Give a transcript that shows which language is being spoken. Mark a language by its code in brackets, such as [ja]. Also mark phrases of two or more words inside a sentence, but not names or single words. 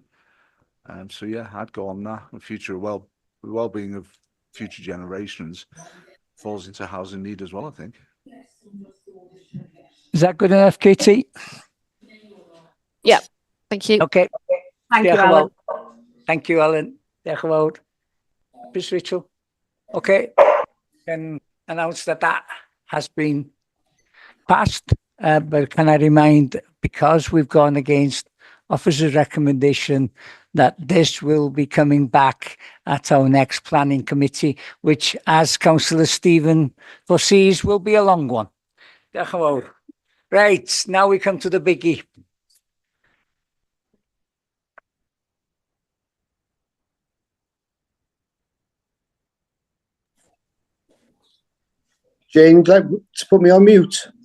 [en] So yeah, I'd go on that. The well-being of future generations falls into housing need as well, I think. Is that good enough, Katie? Yeah, thank you. Okay. Thank you, [cy] Diolch yn Alan. fawr. [en] Thank you, [cy] Alan. Diolch yn fawr. [en] Miss Rachel. Okay. Can announce that that has been passed. But can I remind, because we've gone against officer's recommendation, that this will be coming back at our next planning committee, which, as Councillor Stephen foresees, will be a long one. [cy] Diolch yn fawr. [en] Right, now we come to the biggie. Jane, would you like to put me on mute?